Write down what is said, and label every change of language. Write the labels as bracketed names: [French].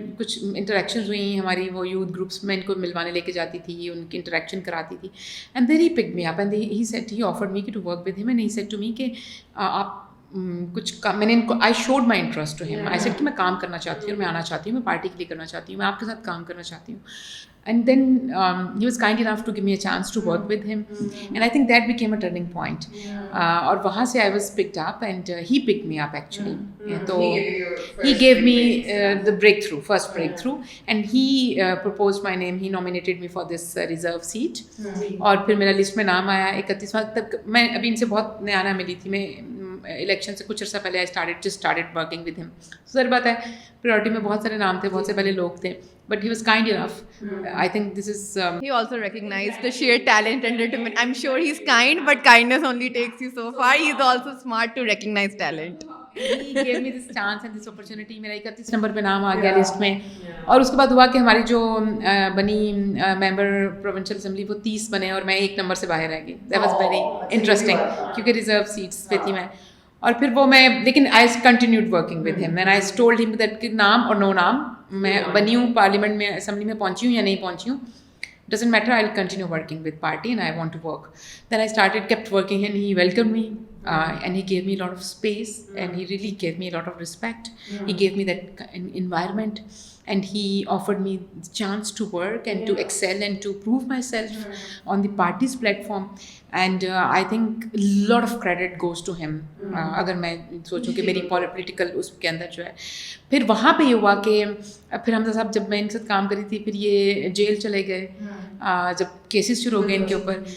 [Urdu] کچھ انٹریکشنز ہوئی ہماری, وہ یوتھ گروپس میں ان کو ملوانے لے کے جاتی تھی, ان کی انٹریکشن کراتی تھی. [English] and then he pick me up and he said, he offered me to work with him, and he said to me [Urdu] کہ آپ کچھ میں نے ان کو, [English] I showed my interest to him. I said [Urdu] کہ میں کام کرنا چاہتی ہوں, میں آنا چاہتی ہوں, میں پارٹی کے لیے کرنا چاہتی ہوں, میں آپ کے ساتھ کام کرنا چاہتی ہوں. [English] And then he was kind enough to give me a chance to work with him, and I think that became a turning point. [Urdu] اور وہاں سے [English] I was picked up and he picked me up actually. So he gave me the breakthrough, first breakthrough, and he proposed my name. He nominated me for this reserve seat. [Urdu] اور پھر میرا list میں نام آیا 31واں. تب میں ابھی ان سے بہت نیا نیا ملی تھی, میں الیکشن سے کچھ عرصہ پہلے [English] I started working with him. [Urdu] ظاہر بات ہے پریورٹی میں بہت سارے نام تھے, بہت سے پہلے لوگ تھے, [English] but he was kind enough. I think this is he also recognized the sheer talent and determination. I'm sure he's kind, but kindness only takes you so far. He's also smart to recognize talent. He gave me this chance and this opportunity. [Urdu] میرا 31 number پہ نام آ گیا list میں, اور اس کے بعد ہوا کہ ہماری جو بنی ممبر پروونشل اسمبلی وہ 30 بنے, اور میں 1 نمبر سے باہر رہ گئی. [English] That was very interesting [Urdu] کیونکہ ریزرو سیٹس پہ تھی میں. اور پھر وہ میں, لیکن [English] I continued working with him, and I told him that [Urdu] کہ نام اور نو نام, میں بنی ہوں پارلیمنٹ میں, اسمبلی میں پہنچی ہوں یا نہیں پہنچی ہوں, [English] doesn't matter, I'll continue working with party and I want to work. Then I kept working, and he welcomed me, and he gave me a lot of space, and he really gave me a lot of respect. He gave me that environment, and he offered me the chance to work and to excel and to prove myself on the party's platform. And I think a lot of credit goes to him. [Urdu] اگر میں سوچوں کہ میری political اس کے اندر جو ہے, پھر وہاں پہ یہ ہوا کہ پھر حمزہ صاحب جب میں ان کے ساتھ کام کری تھی, پھر یہ جیل چلے گئے جب کیسز شروع ہو گئے ان کے اوپر.